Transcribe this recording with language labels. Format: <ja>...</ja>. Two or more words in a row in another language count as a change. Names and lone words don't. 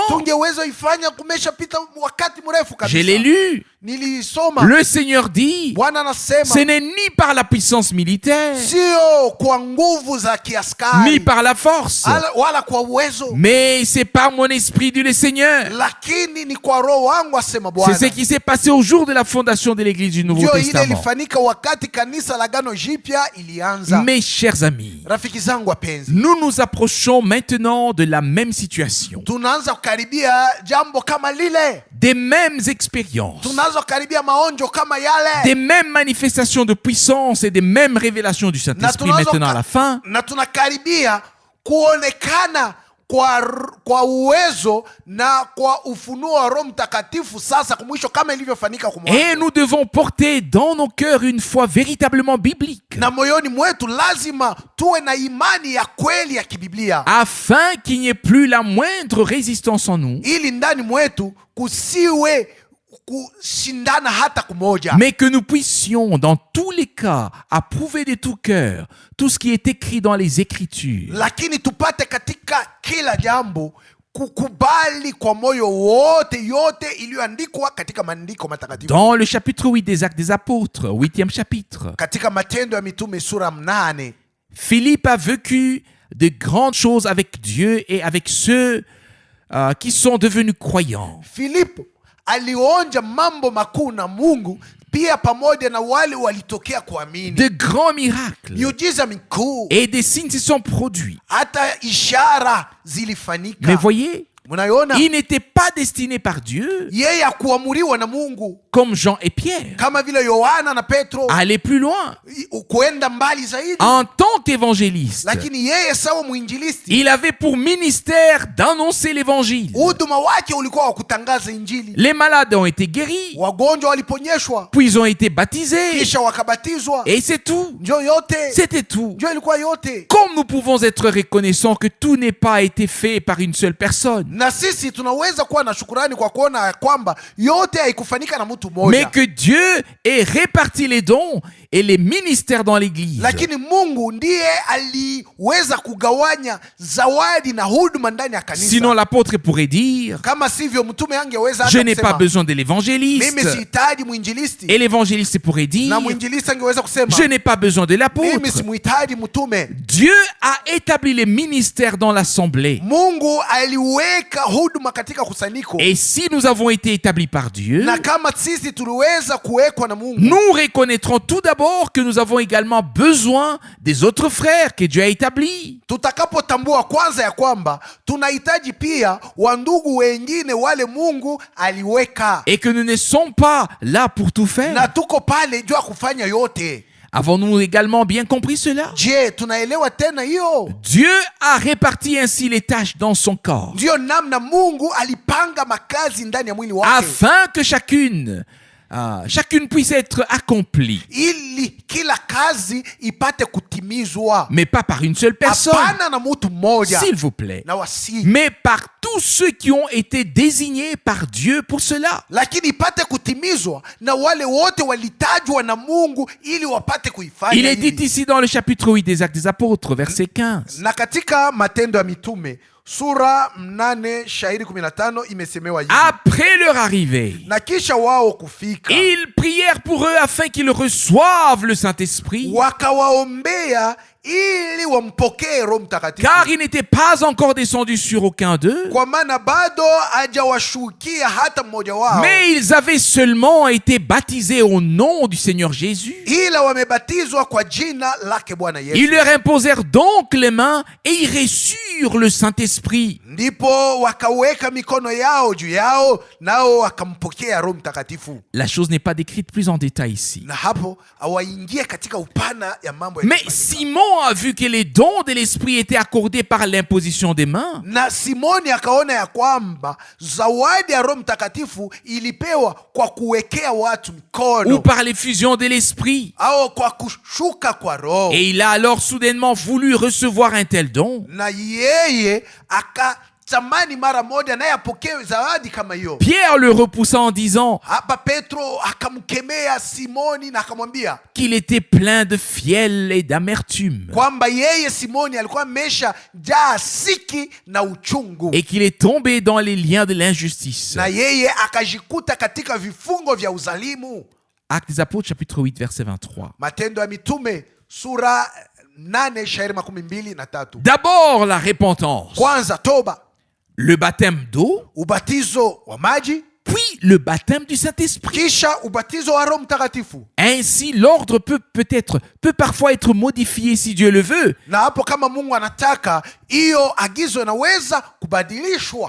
<sw>tungeweza ifanya kumeshapita wakati mrefu</sw> <fr>Je l'ai</fr> <sw>kabisa.</sw> <fr>lu.</fr> <sw>Nilisoma,</sw> <fr>Le Seigneur dit,</fr> <sw>Bwana anasema</sw> <fr>ce n'est ni par la puissance militaire,</fr> <sw>sio kwa nguvu za ni kiaskari</sw> <fr>par la force,</fr> <sw>wala kwa uwezo,</sw> <fr>mais c'est par mon esprit, dit le Seigneur.</fr> <sw>lakini ni kwa roho wangu, asema</sw> <fr>C'est ce</fr> <sw>Bwana.</sw> <fr>qui s'est passé au jour de la fondation de l'Église du Nouveau</fr> <sw>Ndio ile</sw> <fr>Testament.</fr> <sw>ilifanyika wakati kanisa la Agano Jipya ilianza.</sw> <fr>Mes chers amis,</fr> <sw>Rafiki zangu wapenzi,</sw> <fr>nous nous approchons maintenant de la même situation,</fr> <sw>tunaanza kukaribia jambo kama lile,</sw> <fr>des mêmes expériences,</fr> <sw>tunaanza kukaribia maonjo kama yale,</sw> <fr>des mêmes manifestations de puissance et des mêmes révélations du</fr> <sw>na</sw> <fr>Saint-Esprit maintenant à la fin.</fr> <sw>na tunakaribia kuonekana kwa uwezo na kwa ufunuo wa Roho Mtakatifu sasa kumwisho, kama ilivyofanyika kwa</sw> <fr>Et</fr> <sw>mwanzo.</sw> <fr>nous devons porter dans nos cœurs une foi véritablement biblique,</fr> <sw>Na moyoni mwetu lazima tuwe na imani ya kweli ya kibiblia,</sw> <fr>afin qu'il n'y ait plus la moindre résistance en nous,</fr> <sw>ili ndani mwetu kusiwe kushindana hata kumoja,</sw> <fr>mais que nous puissions, dans tous les cas, approuver de tout cœur tout ce qui est écrit dans les Écritures.</fr> <sw>lakini tupate katika kila jambo kukubali kwa moyo wote yote iliyoandikwa katika maandiko matakatifu.</sw> <fr>Dans le chapitre 8 des Actes des Apôtres, 8e chapitre,</fr> <sw>Katika Matendo ya Mitume sura 8,</sw> <fr>Philippe a vécu de grandes choses avec Dieu et avec ceux qui sont devenus croyants.</fr> <sw>Filipo alionja mambo makuu na Mungu, pia pamoja na wale walitokea kuamini.</sw> <fr>De grands miracles</fr> <sw>Miujiza mikuu,</sw> <fr>et des signes se sont produits.</fr> <sw>hata ishara</sw> <fr>Mais</fr> <sw>zilifanyika.</sw> <fr>voyez,</fr> <sw>Mnaiona,</sw> <fr>il n'était pas destiné par Dieu,</fr> <sw>yeye akuamuriwa na Mungu</sw> <fr>comme Jean et Pierre,</fr> <sw>kama vile Yohana na Petro</sw> <fr>à aller plus loin.</fr> <sw>kuenda mbali zaidi,</sw> <fr>En tant qu'évangéliste,</fr> <sw>lakini yeye sawa mwinjilisti,</sw> <fr>il avait pour ministère d'annoncer l'évangile.</fr> <sw>huduma wake ulikuwa wa kutangaza Injili.</sw> <fr>Les malades ont été guéris,</fr> <sw>Wagonjwa waliponyeshwa,</sw> <fr>puis ils ont été baptisés,</fr> <sw>kisha wakabatizwa.</sw> <fr>et c'est tout.</fr> <sw>Njo yote,</sw> <fr>C'était tout.</fr> <sw>njo ilikuwa yote.</sw> <fr>Comme nous pouvons être reconnaissants que tout n'est pas été fait par une seule personne,</fr> <sw>Na sisi tunaweza kuwa na shukurani kwa kuona ya kwamba yote haikufanyika na mtu</sw> <fr>mais</fr> <sw>mmoja,</sw> <fr>que Dieu ait réparti les dons et les ministères dans l'Église.</fr> <sw>lakini Mungu ndiye aliweza kugawanya zawadi na huduma ndani ya kanisa.</sw> <fr>Sinon l'apôtre pourrait dire,</fr> <sw>Kama sivyo mtume angeweza</sw> <fr>je</fr> <sw>hata</sw> <fr>n'ai pas</fr> <sw>kusema</sw> <fr>besoin de</fr> <sw>mimi</sw> <fr>l'évangéliste.</fr> <sw>sihitaji mwinjilisti,</sw> <fr>Et l'évangéliste pourrait dire,</fr> <sw>na mwinjilisti angeweza kusema</sw> <fr>je n'ai pas besoin de</fr> <sw>mimi</sw> <fr>l'apôtre.</fr> <sw>simuhitaji mtume.</sw> <fr>Dieu a établi les ministères dans l'assemblée.</fr> <sw>Mungu aliweka huduma katika kusanyiko,</sw> <fr>Et si nous avons été établis par Dieu,</fr> <sw>na kama sisi tuliweza kuwekwa na Mungu,</sw> <fr>nous reconnaîtrons tout d'abord que nous avons également besoin des autres frères que Dieu a établis.</fr> <sw>tutakapotambua kwanza ya kwamba tunahitaji pia wandugu wengine wale Mungu aliweka,</sw> <fr>Et que nous ne sommes pas là pour tout</fr> <sw>na</sw> <fr>faire.</fr> <sw>tuko pale juu ya kufanya yote.</sw> <fr>Avons-nous également bien compris cela?</fr> <sw>Je, tunaelewa tena hiyo?</sw> <fr>Dieu a réparti ainsi les tâches dans son corps,</fr> <sw>Ndiyo namna Mungu alipanga makazi ndani ya mwili wake,</sw> <fr>afin que chacune puisse être accomplie,</fr> <sw>ili kila kazi ipate kutimizwa,</sw> <fr>mais pas par une seule personne,</fr> <sw>hapana na mtu mmoja,</sw> <fr>s'il vous plaît,</fr> <sw>na wasi,</sw> <fr>mais par tous ceux qui ont été désignés par Dieu pour cela.</fr> <sw>lakini ipate kutimizwa na wale wote walitajwa na Mungu ili wapate kuifanya</sw> <fr>Il est dit</fr> <sw>hili.</sw> <fr>ici dans le chapitre 8 des Actes des Apôtres, verset 15.</fr> <sw>Na katika Matendo ya Mitume sura 8 shairi 15 imesemewa hivi:</sw> <fr>Après leur arrivée,</fr> <sw>na kisha wao kufika,</sw> <fr>ils prièrent pour eux afin qu'ils reçoivent le Saint-Esprit,</fr> <sw>wakawaombea ili wampokee Roho Mtakatifu,</sw> <fr>car il n'était pas encore descendu sur aucun d'eux,</fr> <sw>kwa maana bado hajawashukia hata mmoja wao,</sw> <fr>mais ils avaient seulement été baptisés au nom du Seigneur Jésus.</fr> <sw>ila wamebatizwa kwa jina lake Bwana Yesu.</sw> <fr>Ils leur imposèrent donc les mains et ils reçurent le Saint-Esprit.</fr> <sw>Ndipo wakaweka mikono yao juu yao, nao wakampokea Roho Mtakatifu.</sw> <fr>La chose n'est pas décrite plus en détail ici.</fr> <sw>Na hapo hawaingie katika upana ya mambo ya</sw> <fr>Mais</fr> <sw>kufanyika.</sw> <fr>Simon Simon a vu que les dons de l'Esprit étaient accordés par l'imposition des mains.</fr> <sw>Na Simoni akaona ya kwamba zawadi ya Roho Mtakatifu ilipewa kwa kuwekea watu</sw> <fr>Ou</fr> <sw>mikono</sw> <fr>par l'effusion de l'Esprit.</fr> <sw>au kwa kushuka kwa Roho.</sw> <fr>Et il a alors soudainement voulu recevoir un tel don.</fr> <sw>Na yeye akatamani mara moja naye apokee zawadi kama hiyo.</sw> <fr>Pierre le repoussa en disant</fr> <sw>Hapa Petro akamkemea Simoni na akamwambia</sw> <fr>qu'il était plein de fiel et d'amertume</fr> <sw>kwamba yeye Simoni alikuwa amesha jaa siki na uchungu,</sw> <fr>et qu'il est tombé dans les liens de l'injustice.</fr> <sw>na yeye akajikuta katika vifungo vya uzalimu.</sw> <fr>Actes des Apôtres chapitre 8 verset 23.</fr> <sw>Matendo ya Mitume sura 8 shairi 23.</sw> <fr>D'abord la repentance,</fr> <sw>Kwanza toba,</sw> <fr>le baptême d'eau,</fr> <sw>ubatizo wa maji,</sw> <fr>puis le baptême du Saint-Esprit.</fr> <sw>kisha ubatizo wa Roho Mtakatifu.</sw> <fr>Ainsi, l'ordre peut parfois être modifié si Dieu le veut.</fr> <sw>Na hapo kama Mungu anataka, hiyo agizo inaweza kubadilishwa,</sw>